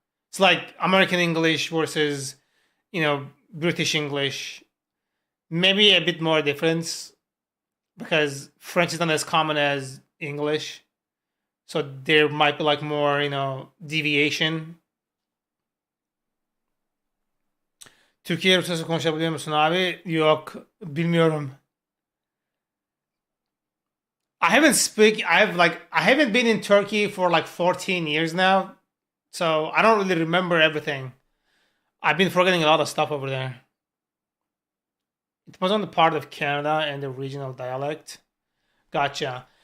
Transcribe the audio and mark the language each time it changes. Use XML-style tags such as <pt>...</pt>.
<en>It's like American English versus, British English. Maybe a bit more difference because French is not as common as English. So there might be like more, deviation.</en> <tr>Türkiye Rusçası konuşabiliyor musun abi? Yok, bilmiyorum.</tr> <en>I haven't been in Turkey for like 14 years now. So I don't really remember everything. I've been forgetting a lot of stuff over there. It was on the part of Canada and the regional dialect. Gotcha.</en>